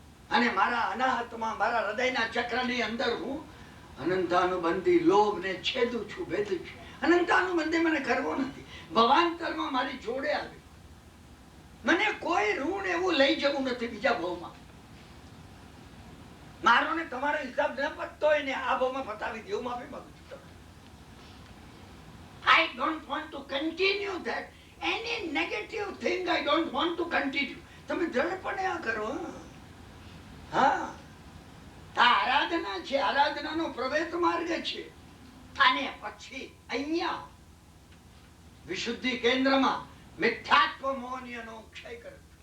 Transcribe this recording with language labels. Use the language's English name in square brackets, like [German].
[Gujarati] અને મારા અનાહતમાં, મારા હૃદયના ચક્રની અંદર હું અનંતાનુબંધી લોભને છેદું છું, ભેદું છું. અનંતાનુબંધી મને કરવો નથી. ભવાંતરમાં મારી જોડે આવી. મને કોઈ ઋણ એવું લઈ જવું નથી બીજા ભાવમાં. મારો ને તમારો હિસાબ ન પતતો હોય ને આ ભાવમાં પતાવી દઉં. માફી માંગુ છું. [English] I don't want to continue that. Any negative thing I don't want to continue. [Gujarati] તમે દ્રઢપણે આ કરો. હા, આ આરાધના છે, આરાધનાનો પ્રવેશ માર્ગ છે. અને પછી અહીંયા વિશુદ્ધિ કેન્દ્રમાં મિથ્યાત્વ મોહનીયનો ક્ષય કરે.